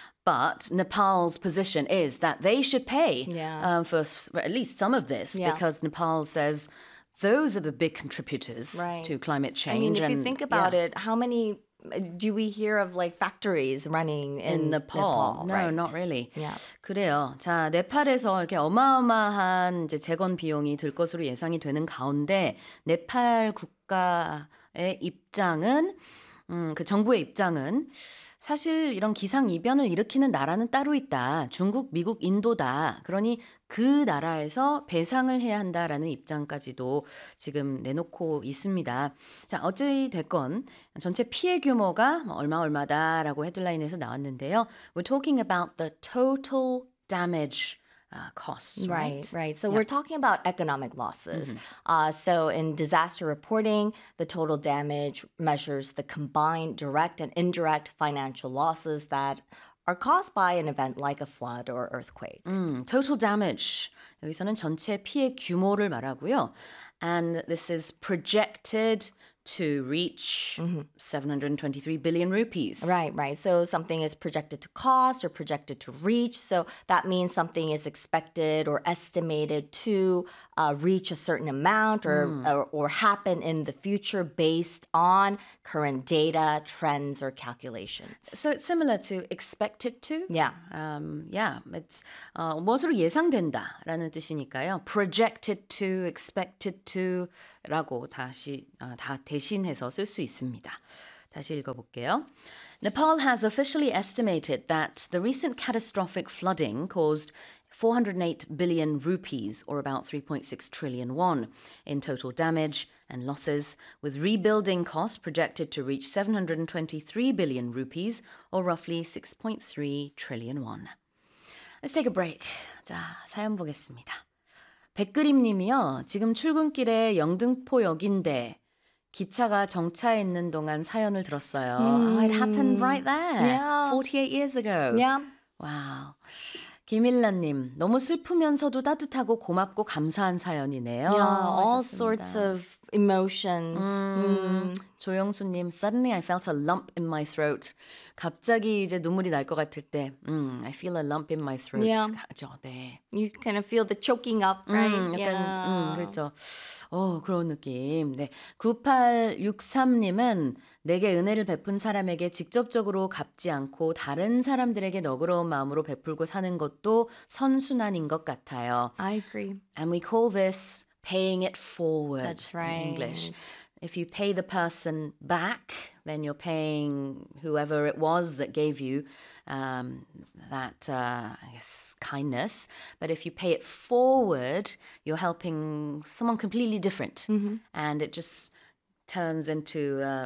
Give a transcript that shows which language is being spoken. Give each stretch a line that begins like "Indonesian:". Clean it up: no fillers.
English: But Nepal's position is that they should pay for at least some of this, because Nepal says those are the big contributors to climate change. I mean, if you think about it, how many do we hear of, like, factories running in Nepal? No, not really.
Korean: 그래요. 자, 네팔에서 이렇게 어마어마한 이제 재건 비용이 들 것으로 예상이 되는 가운데 네팔 국가의 입장은 그 정부의 입장은 사실 이런 기상이변을 일으키는 나라는 따로 있다. 중국, 미국, 인도다. 그러니 그 나라에서 배상을 해야 한다라는 입장까지도 지금 내놓고 있습니다. 자, 어찌 됐건 전체 피해 규모가 얼마 얼마다라고 헤드라인에서 나왔는데요.
English: We're talking about the total damage costs, right? Right. So we're talking about economic losses. So in disaster reporting, the total damage measures the combined direct and indirect financial losses that are caused by an event like a flood or earthquake. Total damage.
Korean: 여기서는 전체 피해 규모를 말하고요.
English: And this is projected to reach 723 billion rupees. Right. So something is projected to cost or projected to reach. So that means something is expected or estimated to reach a certain amount or happen in the future based on current data, trends, or calculations. So it's similar to expected to. It's
Korean: 무엇으로 예상된다라는 뜻이니까요.
English: Projected to, expected to
Korean: 라고 다시 다 대신해서 쓸 수 있습니다. 다시 읽어볼게요.
English: Nepal has officially estimated that the recent catastrophic flooding caused 408 billion rupees, or about 3.6 trillion won, in total damage and losses, with rebuilding costs projected to reach 723 billion rupees, or roughly 6.3 trillion won. Let's take a break.
Korean: 자, 사연 보겠습니다. 백그림 님이요. 지금 출근길에 영등포역인데 기차가 정차해 있는 동안 사연을 들었어요.
English: Mm. Oh, it happened right there. Yeah. 48 years ago. Yeah. Wow.
Korean: 김일란님, 너무 슬프면서도 따뜻하고 고맙고 감사한 사연이네요.
English: Yeah, all sorts of emotions. 조영수님, suddenly I felt a lump in my throat.
Korean: 갑자기 이제 눈물이 날 것 같을 때,
English: I feel a lump in my throat. Yeah.
Korean: 가죠, 네.
English: You kind of feel the choking up, right?
Korean: 약간,
English: yeah.
Korean: 그렇죠. 오, 그런 느낌. 네. 9863님은 내게 은혜를 베푼 사람에게 직접적으로 갚지 않고 다른 사람들에게 너그러운 마음으로 베풀고 사는 것도 선순환인 것 같아요.
English: I agree. And we call this paying it forward. That's right. In English. If you pay the person back, then you're paying whoever it was that gave you that I guess kindness. But if you pay it forward, you're helping someone completely different, and it just turns into